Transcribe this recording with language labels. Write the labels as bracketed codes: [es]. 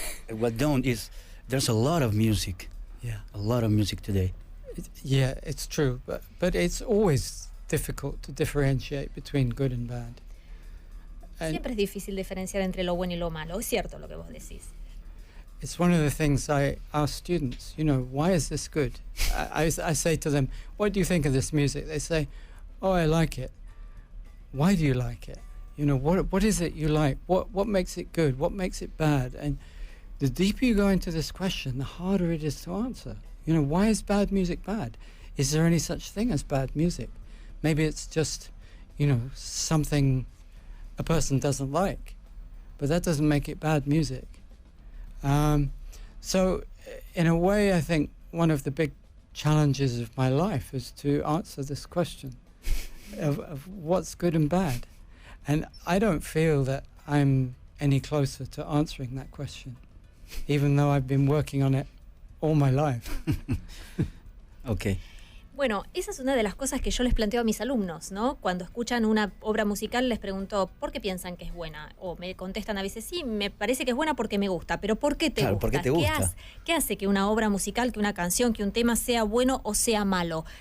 [en] What don't is there's a lot of music. Yeah. A lot of music today. Yeah, it's true, but it's always difficult to differentiate between good and bad. And [es] Siempre es difícil diferenciar entre lo bueno y lo malo. Es cierto lo que vos decís. [en] it's one of the things I ask students, why is this good? I say to them, what do you think of this music? They say, oh, I like it. Why do you like it? What is it you like? What makes it good? What makes it bad? And the deeper you go into this question, the harder it is to answer. Why is bad music bad? Is there any such thing as bad music? Maybe it's just, something a person doesn't like, but that doesn't make it bad music. So in a way, I think one of the big challenges of my life is to answer this question of what's good and bad. And I don't feel that I'm any closer to answering that question, even though I've been working on it all my life. Okay. [es] Bueno, esa es una de las cosas que yo les planteo a mis alumnos, ¿no? Cuando escuchan una obra musical les pregunto, ¿por qué piensan que es buena? O me contestan a veces, sí, me parece que es buena porque me gusta, pero ¿por qué te gusta? ¿Por qué te gusta? ¿Qué hace que una obra musical, que una canción, que un tema sea bueno o sea malo?